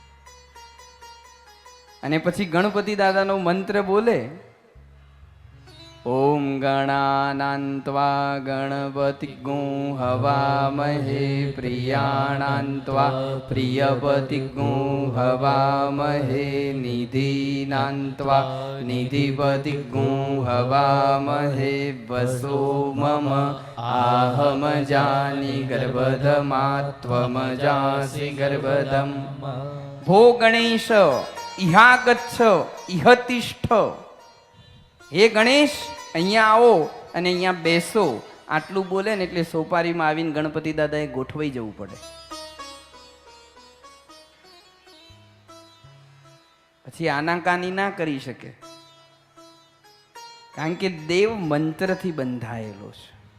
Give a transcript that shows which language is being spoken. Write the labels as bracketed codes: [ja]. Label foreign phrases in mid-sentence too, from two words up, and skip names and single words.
[gu] અને પછી ગણપતિ દાદાનો મંત્ર બોલે [sa] ઓમ ગણાનાન્ત્વા ગણપતિગું હવામહે પ્રિયાણાન્ત્વા પ્રિયપતિગું હવામહે નિધિનાન્ત્વા નિધિપતિગું હવામહે વસો મમ आहमजानि गर्भधमात्वमजासि गर्भधम् भो गणेश इहागच्छ इहतिष्ठ हे गणेश [gu] અહીંયા આવો અને અહીંયા બેસો. આટલું બોલે ને એટલે સોપારીમાં આવીને ગણપતિ દાદાએ ગોઠવાઈ જવું પડે. પછી આનાકાની ના કરી શકે, કારણ કે દેવ મંત્રથી બંધાયેલો છે.